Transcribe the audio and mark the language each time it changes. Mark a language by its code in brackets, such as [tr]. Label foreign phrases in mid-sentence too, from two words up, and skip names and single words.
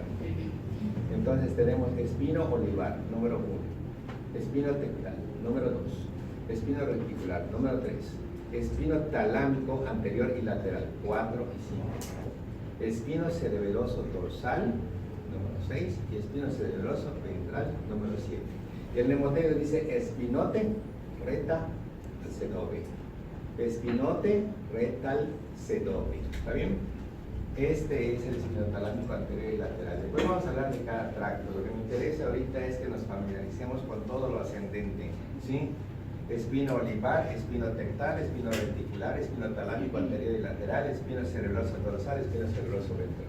[es] Entonces tenemos espino olivar, número 1, espino tectal, número 2, espino reticular, número 3, espino talámico anterior y lateral, 4 y 5, espino cerebeloso dorsal, número 6, y espino cerebeloso ventral, número 7. Y el mnemoterio dice espinote, reta, cedobe. Espinote, retal, cedobe. ¿Está bien? Este es el espino talámico anterior y lateral. Después vamos a hablar de cada tracto. Lo que me interesa ahorita es que nos familiaricemos con todo lo ascendente. ¿Sí? Espino olivar, espino tectal, espino reticular, espino talámico anterior y lateral, espino cerebroso dorsal, espino cerebroso ventral.